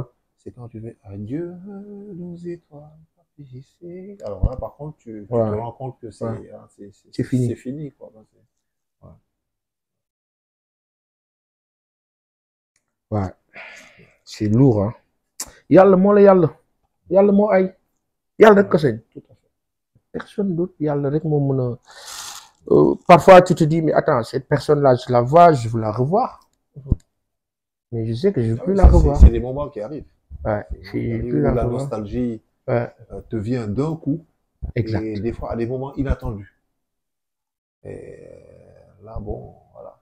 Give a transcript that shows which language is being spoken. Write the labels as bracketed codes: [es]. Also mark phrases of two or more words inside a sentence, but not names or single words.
[fr] C'est quand tu fais adieu, nos étoiles. Alors là, par contre, tu te rends compte que c'est fini. C'est fini, quoi. Ouais. C'est lourd, hein. [wo] Yalla mo la yalla. Yalla mo ay. Yalla rek ko señ. [fr] Tout à fait. Personne d'autre, [wo] yalla rek mo meuna. [fr] Parfois tu te dis mais attends, cette personne-là, je la vois, je veux la revoir. Mais je sais que je ne veux plus la revoir. C'est des moments qui arrivent. Ouais, La nostalgie te vient d'un coup. Exact. Et des fois à des moments inattendus. Et là, bon, voilà.